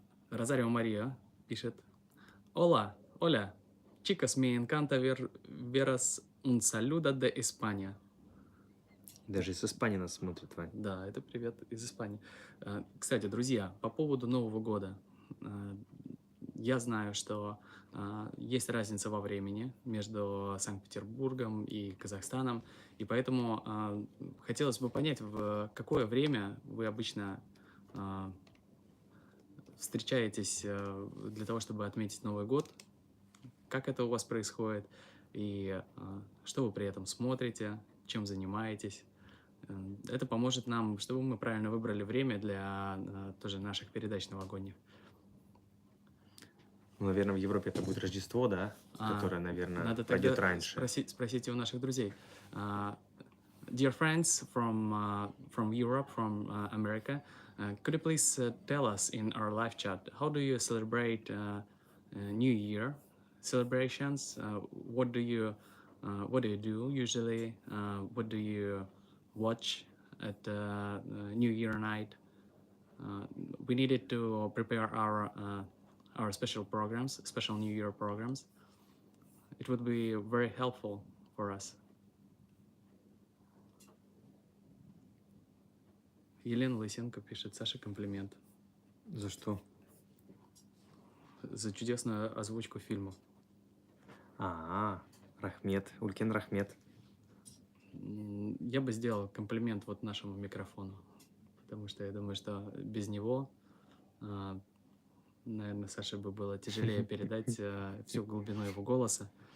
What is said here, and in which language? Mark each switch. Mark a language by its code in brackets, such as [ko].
[es] Розарио Мария пишет: «Hola, hola, chicas, me encanta veras un saludo de España». [ru] Даже из Испании нас смотрят, Вань. Да, это привет из Испании. Кстати, друзья, по поводу Нового года. Я знаю, что есть разница во времени между Санкт-Петербургом и Казахстаном, и поэтому хотелось бы понять, в какое время вы обычно встречаетесь для того, чтобы отметить Новый год, как это у вас происходит, и что вы при этом смотрите, чем занимаетесь. Это поможет нам, чтобы мы правильно выбрали время для тоже наших передач новогодних. Ну, наверное, в Европе это будет Рождество, да? Которое, наверное, Надо пройдет тогда раньше. спросите у наших друзей. [en] Dear friends from Europe, from America, could you please tell us in our live chat, how do you celebrate New Year celebrations? What do you do usually? What do you watch at New Year night? We needed to prepare our special programs, special New Year programs. It would be very helpful for us. [ru] Елена Лысенко пишет: «Саша, комплимент За что? за чудесную озвучку фильмов». Рахмет, Улькен Рахмет. Я бы сделал комплимент вот нашему микрофону, потому что я думаю, что без него, наверное, Саше бы было тяжелее передать всю глубину его голоса.